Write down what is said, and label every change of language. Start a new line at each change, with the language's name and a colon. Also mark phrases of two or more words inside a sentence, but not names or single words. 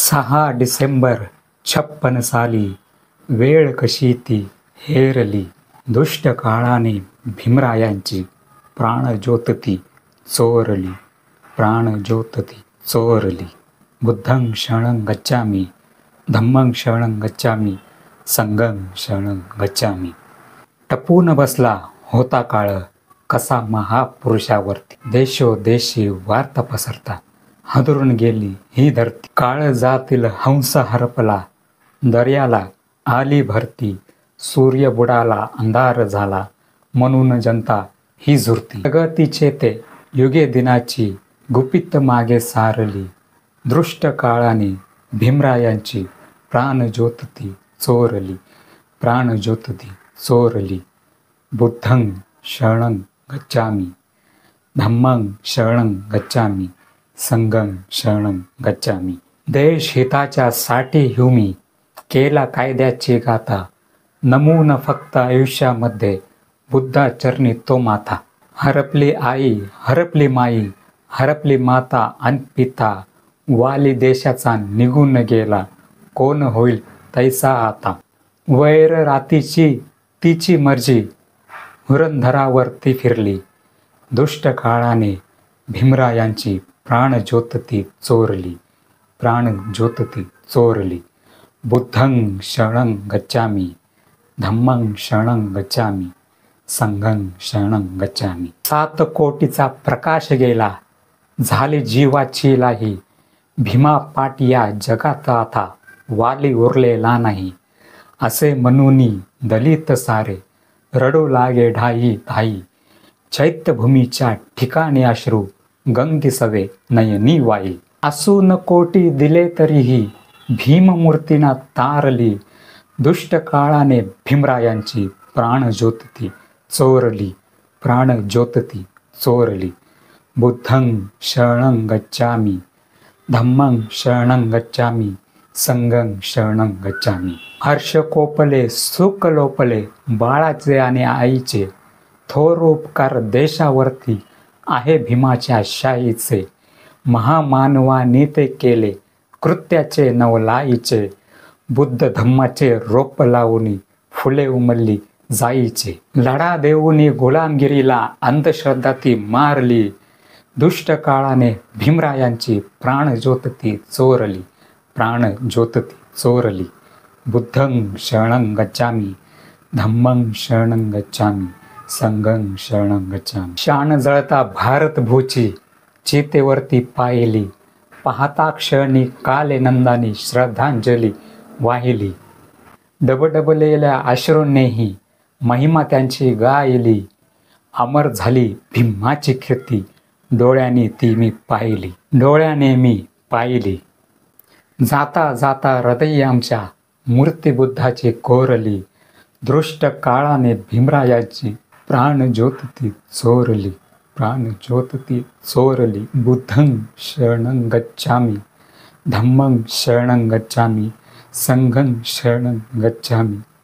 Marathi: 6 डिसेंबर 56 साली वेळ कशी ती हेरली, दुष्ट काळाने भीमरायांची प्राणज्योत ती चोरली, प्राणज्योत ती चोरली.
Pali: बुद्धं शरणं गच्छामि, धम्मं शरणं गच्छामि, संघं शरणं गच्छामि.
Marathi: टपून बसला होता काळ कसा महापुरुषावरती, देशोदेशी वार्ता पसरता हादरून गेली ही धरती. काळजातील हंस हरपला, दर्याला आली भरती, सूर्य बुडाला अंधार झाला, म्हणून जनता ही झुरती. प्रगतीचे ते युगे दिनाची गुपित मागे सारली, दृष्ट काळाने भीमरायांची प्राणज्योत ती चोरली, प्राणज्योत ती चोरली.
Pali: बुद्धं शरणं गच्छामि, धम्मं शरणं गच्छामि, संघं शरणं गच्छामि.
Marathi: देश हिताच्या साठी ह्युमी केला कायद्याची गाथा, नमून फक्त आयुष्यामध्ये बुद्धाचरणी तो माथा. हरपली आई, हरपली माई, हरपली माता आणि पिता, वाली देशाचा निघून गेला, कोण होईल तैसा आता. वैर रातीची तिची मर्जी, धुरंधरावर ती फिरली, दुष्ट काळाने भीमरायांची प्राणज्योत ती चोरली, प्राणज्योत ती चोरली.
Pali: बुद्धं शरणं गच्छामि, धम्मं शरणं गच्छामि, संघं शरणं गच्छामि.
Marathi: 7 कोटीचा प्रकाश गेला, झाली जीवाची लाही, भीमा पाट या जगात आता वाली उरलेला नाही. असे म्हणून दलित सारे रडू लागे ढाई धाई, चैत्यभूमीच्या ठिकाणी अश्रू गंगेसवे नयनी वाई. असून कोटी दिले तरीही भीममूर्तीना तारली, दुष्ट काळाने भीमरायांची प्राणज्योत ती चोरली, प्राणज्योत ती चोरली.
Pali: बुद्धं शरणं गच्छामि, धम्मं शरणं गच्छामि, संघं शरणं गच्छामि.
Marathi: हर्ष कोपले, सुख लोपले बाळाचे आणि आईचे, थोर उपकार देशावरती आहे भीमाच्या शाहीचे. महामानवाने ते केले कृत्याचे नवलाईचे, बुद्ध धम्माचे रोप लावून फुले उमलली जाईचे. लढा देऊनी गुलामगिरीला अंधश्रद्धा ती मारली, दुष्ट काळाने भीमरायांची प्राणज्योत ती चोरली, प्राणज्योत ती चोरली.
Pali: बुद्धं शरणं गच्छामि, धम्मं शरणं गच्छामि, संघं शरणं गच्छामि.
Marathi: शान जळता भारतभूची चितेवरती पाहिली, पाहता क्षणी काले नंदानी श्रद्धांजली वाहिली. डबडबलेल्या अश्रूंनीही महिमा त्यांची गायली, अमर झाली भीमाची कीर्ती डोळ्याने ती मी पाहिली, डोळ्याने मी पाहिली. जाता जाता हृदय आमच्या मूर्ती बुद्धाची कोरली, दृष्ट काळाने भीमरायाची प्राणज्योत ती चोरली, प्राणज्योत ती चोरली.
Pali: बुद्धं शरणं गच्छामि, धम्मं शरणं गच्छामि, संघं शरणं गच्छामि,